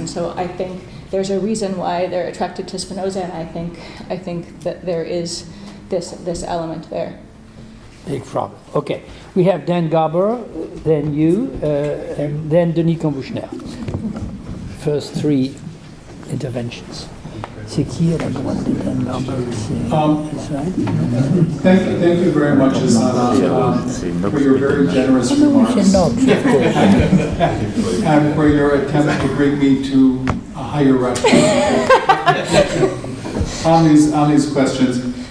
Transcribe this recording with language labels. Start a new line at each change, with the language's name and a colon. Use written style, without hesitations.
English: And so I think there's a reason why they're attracted to Spinoza, and I think that there is this element there. Big problem. Okay, we have Dan Garber, then you, and then Denis Combuchner. First three interventions.
French: C'est qui la droite de Dan Garber?
English: Thank you very much, Hasana, for your very generous remarks and for your attempt to bring me to a higher reference on these questions.